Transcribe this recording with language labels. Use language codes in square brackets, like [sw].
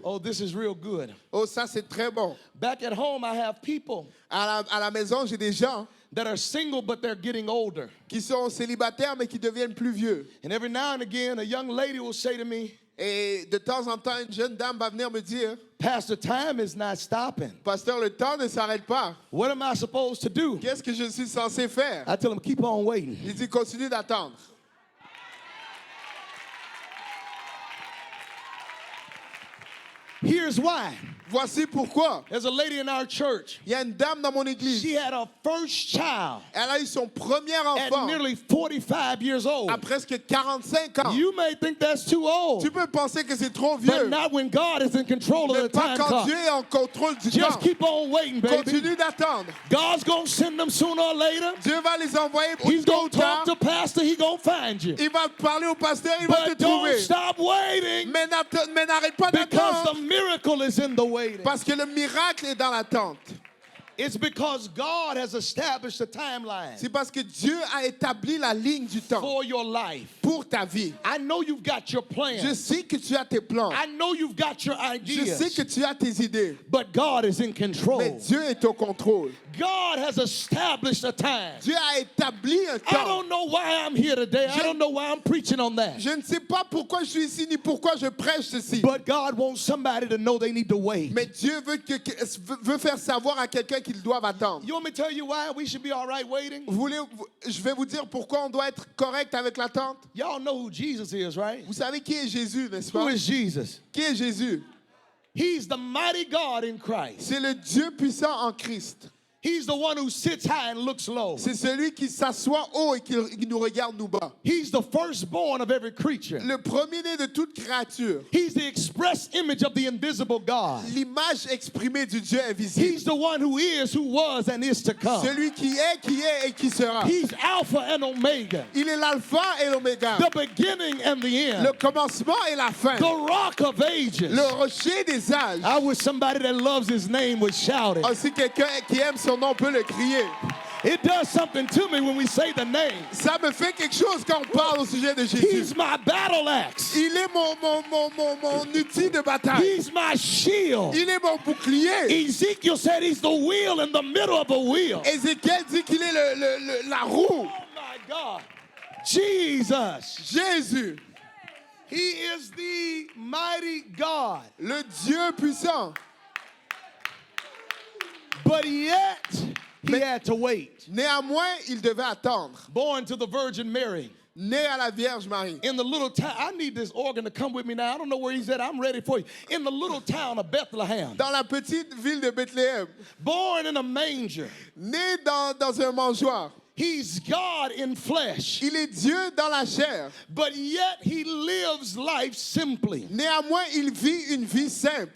[en] Oh, this is real good. [fr] Oh, ça c'est très bon. [en] Back at home, I have people [fr] À la maison, j'ai des gens [en] that are single, but they're getting older. [fr] qui sont célibataires mais qui deviennent plus vieux. [en] And every now and again, a young lady will say to me, [fr] Et de temps en temps, une jeune dame va venir me dire, [en] Pastor, time is not stopping. [fr] Pasteur, le temps ne s'arrête pas. [en] What am I supposed to do? [fr] Qu'est-ce que je suis censé faire? [en] I tell them, keep on waiting. [fr] Il dit, continue d'attendre. [en] Here's why. [fr] Voici pourquoi. [en] There's a lady in our church. [fr] Il y a une dame dans mon église. [en] She had her first child [fr] Elle a eu son premier [en] at [fr] enfant [en] nearly 45 years old. [fr] à presque 45 ans. [en] You may think that's too old, [fr] Tu peux penser que c'est trop [en] but [fr] vieux. [en] not when God is in control of [fr] Mais [en] the [fr] pas quand [en] clock. [fr] Dieu est en contrôle du temps. [en] Just keep on waiting, baby. [fr] Continue d'attendre. [en] God's going to send them sooner or later. [fr] Dieu va les envoyer [en] He's going [fr] ou [en] to talk [fr] tard. [en] to pastor. He's going to find you. [fr] Il va parler au pasteur, il va te [en] But don't [fr] trouver. [en] stop waiting [fr] Mais n'arrête pas [en] because [fr] d'attendre. [en] the miracle is in the waiting. [fr] Parce que le miracle est dans l'attente. [en] It's because God has established a timeline [fr] C'est parce que Dieu a établi la ligne du temps [en] for your life. [fr] pour ta vie. [en] I know you've got your [fr] Je [en] plan. [fr] sais que tu as tes plans. [en] I know you've got your [fr] Je sais [en] ideas. [fr] que tu as tes idées. [en] But God is in control. [fr] Dieu est au contrôle. [en] God has established a time. [fr] Dieu a établi un [en] I [fr] temps. [en] don't know why I'm here today. I don't know why I'm preaching on that. [fr] Je ne sais pas pourquoi je suis ici ni pourquoi je prêche ceci. [en] But God wants somebody to know they need to wait. [fr] Mais Dieu veut faire savoir à quelqu'un qu'ils doivent attendre. [en] You want me to tell you why we should be all right waiting? [fr] Je vais vous dire pourquoi on doit être correct avec l'attente. [en] Y'all know who Jesus is, right? [fr] Vous savez qui est Jésus, n'est-ce [en] Who [fr] pas? [en] is Jesus? [fr] Qui est Jésus? [en] He's the mighty God in Christ. [fr] C'est le Dieu puissant en Christ. [en] He's the one who sits high and looks low. [fr] C'est celui qui s'assoit haut et qui nous regarde nous bas. [en] He's the firstborn of every creature. [fr] Le premier-né de toute créature. [en] He's the express image of the invisible God. [fr] L'image exprimée du Dieu invisible. [en] He's the one who is, who was, and is to come. [fr] Celui qui est et qui sera. [en] He's Alpha and Omega, [fr] Il est l'alpha et l'oméga. [en] the beginning and the end, [fr] Le commencement et la fin. [en] the rock of ages. [fr] Le rocher des âges. [en] I wish somebody that loves his name would shout it. [fr] Aussi quelqu'un qui aime son nom peut le crier. [en] It does something to me when we say the name. [fr] Ça me fait quelque chose quand on parle au sujet de Jésus. [en] He's my battle axe. [fr] Il est mon outil de bataille. [en] He's my shield. [fr] Il est mon bouclier. [en] Ezekiel said he's the wheel in the middle of a wheel. [fr] Ézéchiel dit qu'il est la roue. [en] Oh my God. Jesus. [fr] Jésus, [en] He is the mighty God. [fr] le Dieu puissant. [en] But yet, he had to wait. [fr] Néanmoins, il devait attendre. [en] Born to the Virgin Mary. [fr] Né à la Vierge Marie. [en] In the little town, I need this organ to come with me now. I don't know where he's at. I'm ready for you. In the little town of Bethlehem. [fr] Dans la petite ville de Bethléem. [en] Born in a manger. [fr] Né dans un mangeoire. [en] He's God in flesh. [fr] Il est Dieu dans la chair. [en] But yet he lives life simply. [fr] Néanmoins, il vit une vie simple.